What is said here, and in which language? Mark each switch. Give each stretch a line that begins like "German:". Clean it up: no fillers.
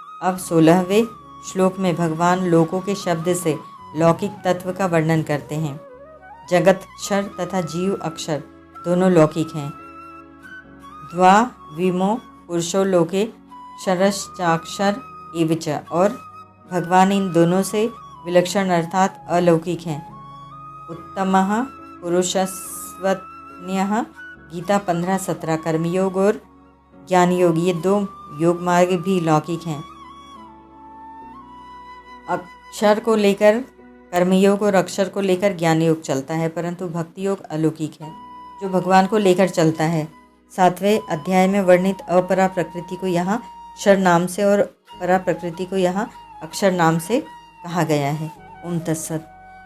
Hindi: अब 16वें श्लोक में भगवान लोकों के शब्द से लौकिक तत्व का वर्णन करते हैं। जगत क्षर तथा जीव अक्षर दोनों लौकिक हैं।
Sanskrit: द्वाविमो पुरुषो लोके क्षरश्चाक्षर एवच,
Hindi: और भगवान इन दोनों से विलक्षण अर्थात अलौकिक हैं।
Sanskrit: उत्तमः पुरुषस्वन्यः गीता 15-17।
Hindi: कर्मयोग और ज्ञान योग, ये दो योग मार्ग भी लौकिक हैं। अक्षर को लेकर कर्मयोग और अक्षर को लेकर ज्ञान योग चलता है, परंतु भक्ति योग अलौकिक है जो भगवान को लेकर चलता है। 7वें अध्याय में वर्णित अपरा प्रकृति को यहाँ क्षर नाम से और परा प्रकृति को यहाँ अक्षर नाम से कहा गया है। ओम तत्सत।